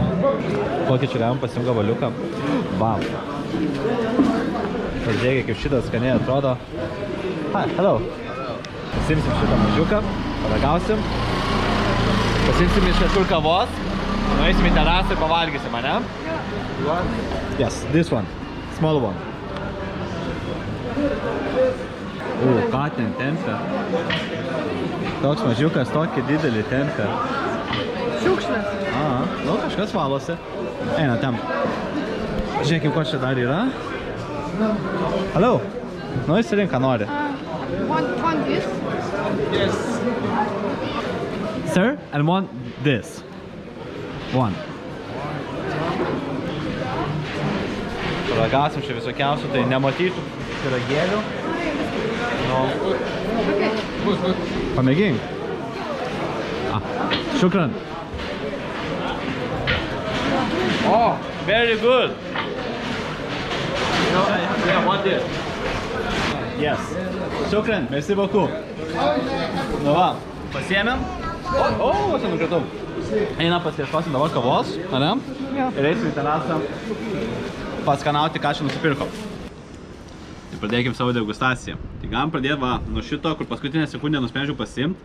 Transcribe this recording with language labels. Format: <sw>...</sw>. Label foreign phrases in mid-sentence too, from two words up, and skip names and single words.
<lt>Kokį čia galim pasiimti gabaliuką? Bam! Pažiūrėkit, kaip šitas skaniai atrodo.</lt> <en>Hi, hello!</en> <lt>Pasimsim šitą mažiuką, paragausim. Pasimsim iš kažkur kavos. Nueisim į terasą ir pavalgysim, ane?</lt> <en>Yes, this one. Small one.</en> <lt>Ką ten tempia? Toks mažiukas, tokį didelį tempia. Šiukšlės. Nu kažkas valosi. Eina ten. Žiūrėkim, ko čia dar yra. Hello. Nu, įsirink, ką nori.</lt> <en>Want this? Yes. Sir, and want this. One.</en> <lt>Paragausim čia visokiausių, tai nematytų pyragėlių. No. Pamėgink.</lt> <en>Shukran. Oh, very good. Yeah, what this? Yes. Shukran,</en> <fr>merci beaucoup.</fr> <lt>Nu va, pasiėmėm. O, čia nukritau. Einam pasieškosim dabar kavos, ane? Ir eisim į terasą paskanauti, ką čia nusipirkom. Tai pradėkim savo degustaciją. Tai galim pradėti va, nuo šito, kur paskutinę sekundę nusprendžiau pasiimt.</lt>